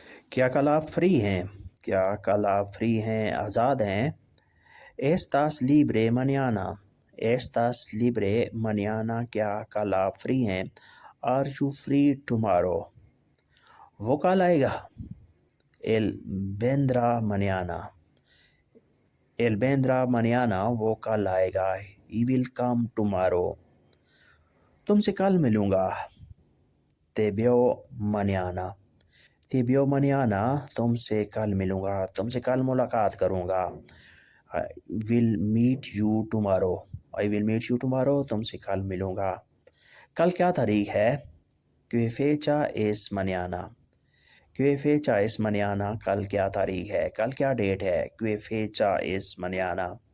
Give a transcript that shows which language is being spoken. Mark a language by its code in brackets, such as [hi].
[ur] کیا کل آپ فری ہیں؟ کیا کل آپ فری ہیں، آزاد ہیں؟ [es] estás libre mañana. estás libre mañana. [ur] کیا کل آپ فری ہیں؟ [en] are you free tomorrow. [ur] وہ کل آئے گا. [es] él vendrá mañana. él vendrá mañana. [ur] وہ کل آئے گا. [en] he will come tomorrow. [ur] تم سے کل ملوں گا. [es] te veo mañana. te veo mañana. [ur] تم سے کل ملوں گا. تم سے کل ملاقات کروں گا. [en] I will meet you tomorrow. I will meet you tomorrow. [ur] تم سے کل ملوں گا. کل کیا تاریخ ہے؟ [es] ¿Qué fecha es mañana? ¿Qué fecha es mañana? [ur] کل کیا تاریخ ہے؟ کل کیا ڈیٹ ہے؟ [es] ¿Qué fecha es mañana?